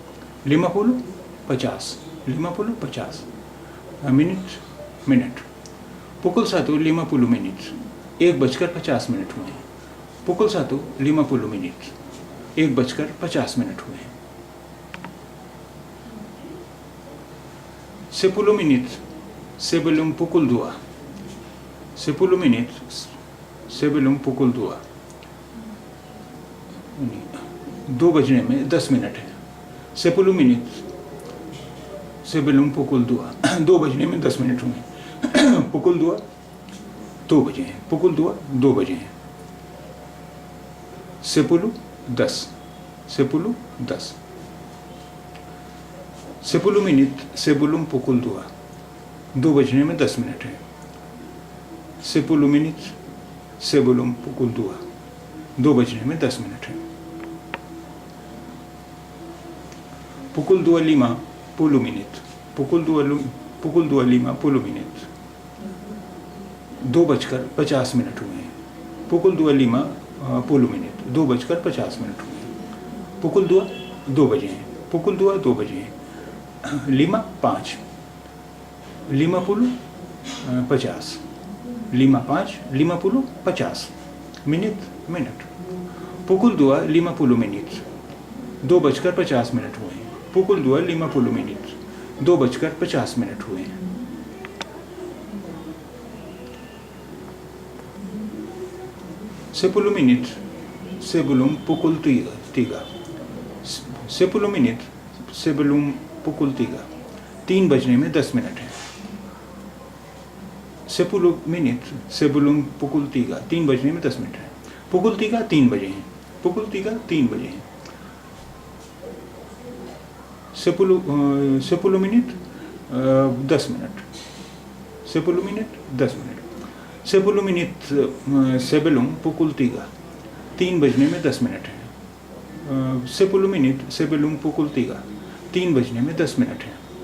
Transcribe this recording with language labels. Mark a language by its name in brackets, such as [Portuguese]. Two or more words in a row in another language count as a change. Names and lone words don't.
[Hindi] 50. 50. मिनट. Pukul 1 50. 1:50 हुए हैं. Pukul 1 50. 1:50 हुए हैं. [Indonesian] 10 menit sebelum pukul 2. 10 menit sebelum pukul 2. [Hindi] 2 बजने में 10 मिनट है. [Indonesian] 10 menit sebelum pukul 2. [Hindi] 2 बजने में 10 मिनट हुए. Pukul 2 2 बजे हैं. Pukul 2 2 बजे हैं. 10 10. [Indonesian] 10 10 menit sebelum pukul 2. [Hindi] 2 बजने में 10 मिनट है. [Indonesian] 10 menit sebelum pukul 2. [Hindi] 2 बजने में 10 मिनट है. [Indonesian] Pukul 2:50 menit. Pukul 2:50 menit. [Hindi] 2:50 हुए हैं. [Indonesian] Pukul 2:50 menit. [Hindi] 2:50 हुए हैं. Pukul 2 बजे हैं. Pukul 2 बजे हैं. [Indonesian] Lima 5. 50. Lima 5. 50. Minute. Pukul 2:50 menit. [Hindi] 2:50 हुए हैं. [Indonesian] Pukul 2:50 menit. [Hindi] 2:50 हुए हैं. [Indonesian] Sepuluh menit sebelum pukul 3. 10 menit sebelum pukul 3. [Hindi] 3 बजने में 10 मिनट है. [Indonesian] 10 menit sebelum pukul 3. [Hindi] 3 बजने में 10 मिनट है. Pukul 3 3 बजे हैं. Pukul 3 बजे हैं. [Indonesian] 10 menit 10 मिनट. 10 menit 10 मिनट. 10 menit sebelum pukul 3. [Hindi] 3 बजने में 10 मिनट है. [Indonesian] 10 menit sebelum pukul 3. [Hindi] 3 बजने में 10 मिनट है.